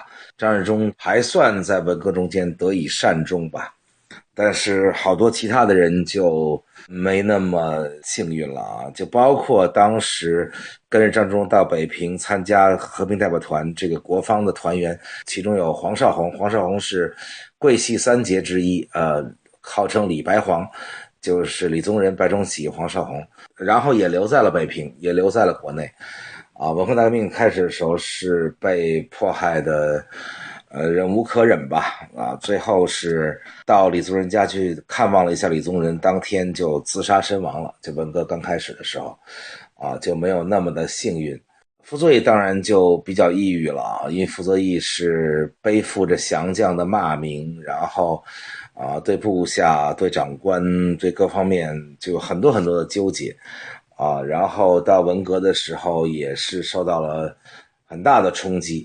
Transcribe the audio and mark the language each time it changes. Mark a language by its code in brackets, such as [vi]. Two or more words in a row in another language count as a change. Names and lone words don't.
[zh] 張治中還算在文革中間得以善終吧，但是好多其他的人就沒那麼幸運了啊，就包括當時跟着張治中到北平參加和平代表團這個國方的團員，其中有黃紹竑，黃紹竑是桂系3傑之一，號稱李白黃，就是李宗仁、白崇禧、黃紹竑，然後也留在了北平，也留在了國內。啊，文化大革命開始的時候是被迫害的忍無可忍吧，啊，最後是到李宗仁家去看望了一下李宗仁，當天就自殺身亡了。就文革剛開始的時候，啊，就沒有那麼的幸運。傅作義當然就比較抑鬱了啊，因為傅作義是背負着降將的罵名，然後啊，對部下、對長官、對各方面就有很多很多的糾結啊，然後到文革的時候也是受到了很大的衝擊。